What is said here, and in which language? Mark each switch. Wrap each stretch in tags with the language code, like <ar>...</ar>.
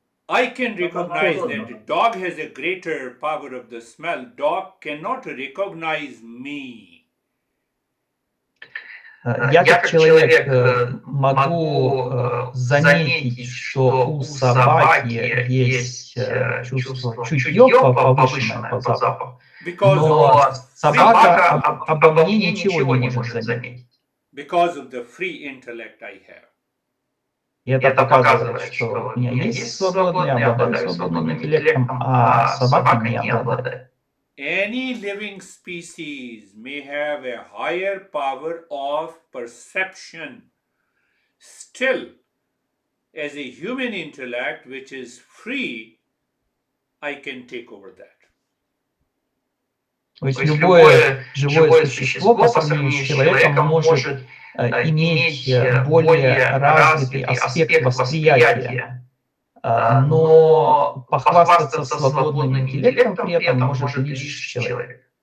<en>I can recognize that dog has a greater power of the smell. Dog cannot recognize me.</en> <ru>Я как человек могу заметить, что у собаки есть чувство, чутье повышенное по запаху, но собака обо мне ничего не может заметить.</ru> <en>Because of the free intellect I have.</en> <ru>И это показывает, что у меня есть свободный, я обладаю свободным интеллектом, а собака не обладает.</ru> <en>Any living species may have a higher power of perception. Still, as a human intellect which is free, I can take over that.</en> <ru>То есть любое живое существо по сравнению с человеком может иметь более развитый аспект восприятия, но похвастаться свободным интеллектом при этом может лишь человек.</ru>